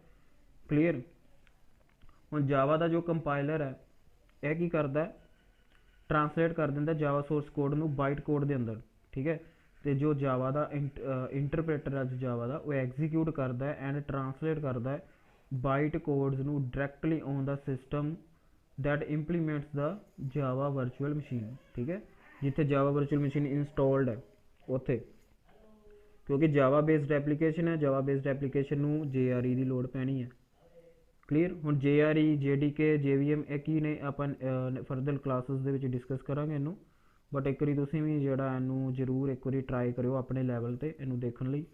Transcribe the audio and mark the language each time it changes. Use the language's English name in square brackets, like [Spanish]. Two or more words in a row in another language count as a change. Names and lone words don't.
[Punjabi] ਕਲੀਅਰ, ਹੁਣ ਜਾਵਾ ਦਾ ਜੋ ਕੰਪਾਈਲਰ ਹੈ ਇਹ ਕੀ ਕਰਦਾ ਹੈ, ਟਰਾਂਸਲੇਟ ਕਰ ਦਿੰਦਾ ਜਾਵਾ [English] source code [Punjabi] ਨੂੰ [English] byte code [Punjabi] ਦੇ ਅੰਦਰ। ਠੀਕ ਹੈ, ਤੇ ਜੋ ਜਾਵਾ ਦਾ ਇੰਟਰਪ੍ਰੇਟਰ ਹੈ ਜਾਵਾ ਦਾ ਉਹ ਐਗਜ਼ੀਕਿਊਟ ਕਰਦਾ ਹੈ ਐਂਡ ਟਰਾਂਸਲੇਟ ਕਰਦਾ ਹੈ [English] byte codes [Punjabi] ਨੂੰ [English] directly on the system that implements the java virtual machine। [Punjabi] ਠੀਕ ਹੈ, ਜਿੱਥੇ [English] java virtual machine [Punjabi] ਇੰਸਟਾਲਡ ਹੈ ਉੱਥੇ, ਕਿਉਂਕਿ [English] java based [Punjabi] ਐਪਲੀਕੇਸ਼ਨ ਹੈ, [English] java based [Punjabi] ਐਪਲੀਕੇਸ਼ਨ ਨੂੰ JRE ਦੀ ਲੋੜ ਪੈਣੀ ਹੈ। ਕਲੀਅਰ, ਹੁਣ JRE JDK JVM ਇਹ ਕੀ ਨੇ ਆਪਾਂ [English] further classes [Punjabi] ਦੇ ਵਿੱਚ ਡਿਸਕਸ ਕਰਾਂਗੇ ਇਹਨੂੰ, ਬਟ ਇੱਕ ਵਾਰੀ ਤੁਸੀਂ ਵੀ ਜਿਹੜਾ ਇਹਨੂੰ ਜ਼ਰੂਰ ਇੱਕ ਵਾਰੀ ਟਰਾਈ ਕਰਿਓ ਆਪਣੇ ਲੈਵਲ 'ਤੇ ਇਹਨੂੰ ਦੇਖਣ ਲਈ।